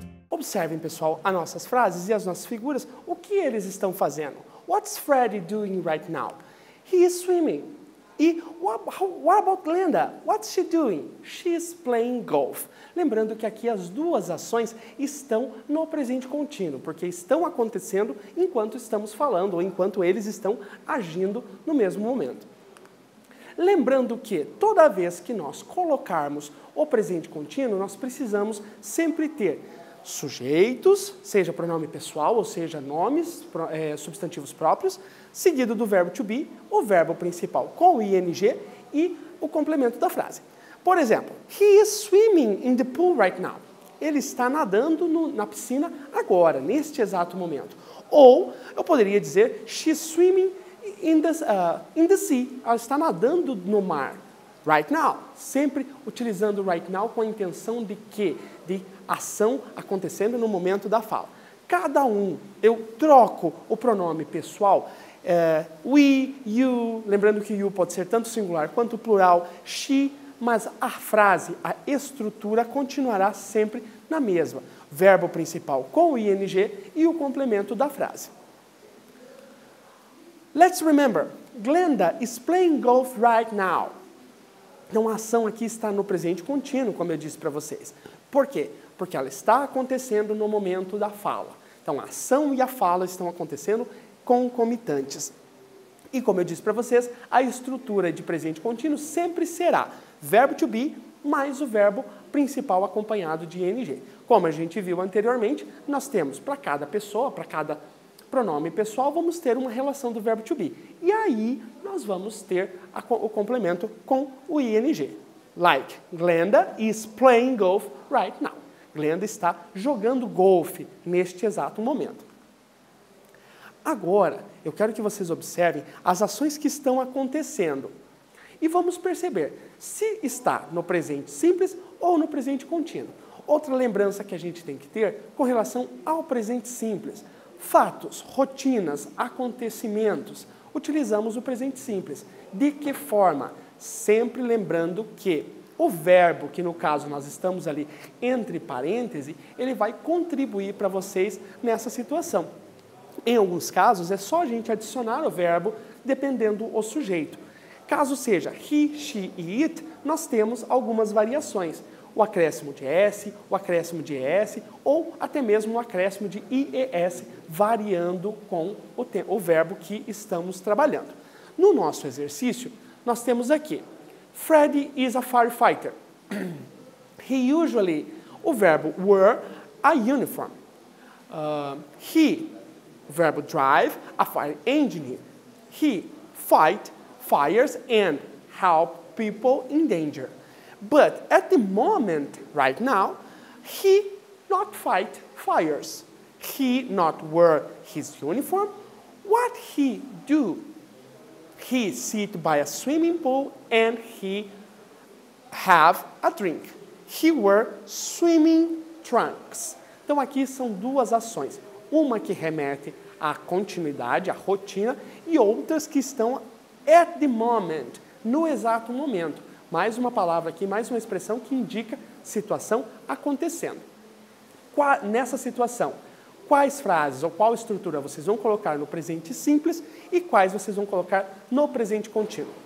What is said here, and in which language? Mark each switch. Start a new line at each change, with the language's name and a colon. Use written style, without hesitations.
Portuguese: Observem, pessoal, as nossas frases e as nossas figuras, o que eles estão fazendo.
English: What's Freddy doing right now? He is swimming.
Portuguese: E
English: what about Glenda? What's she doing? She's playing golf.
Portuguese: Lembrando que aqui as duas ações estão no presente contínuo, porque estão acontecendo enquanto estamos falando, ou enquanto eles estão agindo no mesmo momento. Lembrando que toda vez que nós colocarmos o presente contínuo, nós precisamos sempre ter sujeitos, seja pronome pessoal, ou seja, nomes, substantivos próprios, seguido do verbo to be, o verbo principal com o ing e o complemento da frase. Por exemplo,
English: he is swimming in the pool right now.
Portuguese: Ele está nadando na piscina agora, neste exato momento. Ou eu poderia dizer,
English: she's swimming in the sea.
Portuguese: Ela está nadando no mar.
English: Right now,
Portuguese: sempre utilizando
English: right now
Portuguese: com a intenção de quê? De ação acontecendo no momento da fala. Cada um, eu troco o pronome pessoal, we, you, lembrando que you pode ser tanto singular quanto plural, she, mas a frase, a estrutura continuará sempre na mesma. Verbo principal com o ing e o complemento da frase.
English: Let's remember, Glenda is playing golf right now.
Portuguese: Então, a ação aqui está no presente contínuo, como eu disse para vocês. Por quê? Porque ela está acontecendo no momento da fala. Então, a ação e a fala estão acontecendo concomitantes. E, como eu disse para vocês, a estrutura de presente contínuo sempre será verbo to be mais o verbo principal acompanhado de ing. Como a gente viu anteriormente, nós temos para cada pessoa, para cada pronome pessoal, vamos ter uma relação do verbo to be. E aí, nós vamos ter o complemento com o ing.
English: Like, Glenda is playing golf right now.
Portuguese: Glenda está jogando golfe neste exato momento. Agora, eu quero que vocês observem as ações que estão acontecendo. E vamos perceber se está no presente simples ou no presente contínuo. Outra lembrança que a gente tem que ter com relação ao presente simples. Fatos, rotinas, acontecimentos. Utilizamos o presente simples. De que forma? Sempre lembrando que o verbo, que no caso nós estamos ali entre parênteses, ele vai contribuir para vocês nessa situação. Em alguns casos, é só a gente adicionar o verbo dependendo do sujeito. Caso seja he, she e it, nós temos algumas variações. O acréscimo de S, o acréscimo de ES ou até mesmo o acréscimo de IES, variando com o verbo que estamos trabalhando. No nosso exercício, nós temos aqui,
English: Freddy is a firefighter. He usually,
Portuguese: o verbo
English: wear a uniform. He,
Portuguese: o verbo
English: drive, a fire engine. He fight fires and help people in danger. But at the moment, right now, he not fight fires. He not wear his uniform. What he do? He sit by a swimming pool and he have a drink. He wear swimming trunks.
Portuguese: Então aqui são duas ações. Uma que remete à continuidade, à rotina, e outras que estão
English: at the moment,
Portuguese: no exato momento. Mais uma palavra aqui, mais uma expressão que indica situação acontecendo. Nessa situação, quais frases ou qual estrutura vocês vão colocar no presente simples e quais vocês vão colocar no presente contínuo?